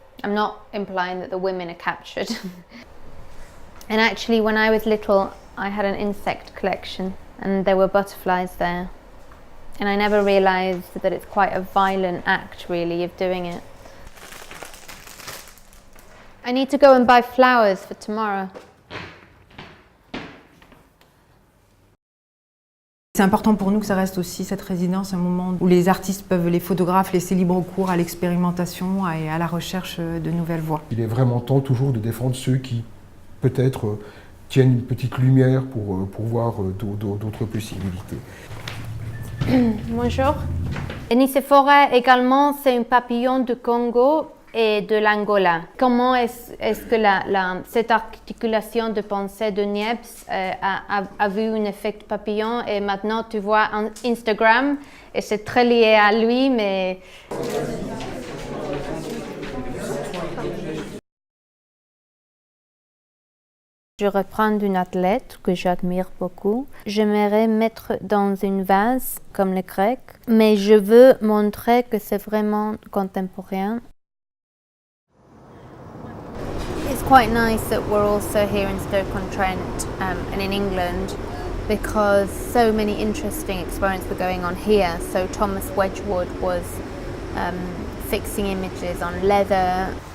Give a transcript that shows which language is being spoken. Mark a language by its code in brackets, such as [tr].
[en] I'm not implying that the women are captured. And actually, when I was little, I had an insect collection, and there were butterflies there. And I never realised that it's quite a violent act, really, of doing it. I need to go and buy flowers for tomorrow. [fr] C'est important pour nous que ça reste aussi cette résidence un moment où les artistes peuvent, les photographes, laisser libre cours à l'expérimentation et à la recherche de nouvelles voies. Il est vraiment temps toujours de défendre ceux qui, peut-être, tiennent une petite lumière pour voir d'autres possibilités. Bonjour. NICEPHORA également, c'est un papillon du Congo et de l'Angola. Comment est-ce que cette articulation de pensée de Niepce a vu un effet papillon, et maintenant tu vois Instagram et c'est très lié à lui, mais... Je reprends une athlète que j'admire beaucoup. J'aimerais mettre dans une vase comme les Grecs, mais je veux montrer que c'est vraiment contemporain. [en] It's quite nice that we're also here in Stoke-on-Trent and in England, because so many interesting experiments were going on here. So Thomas Wedgwood was fixing images on leather.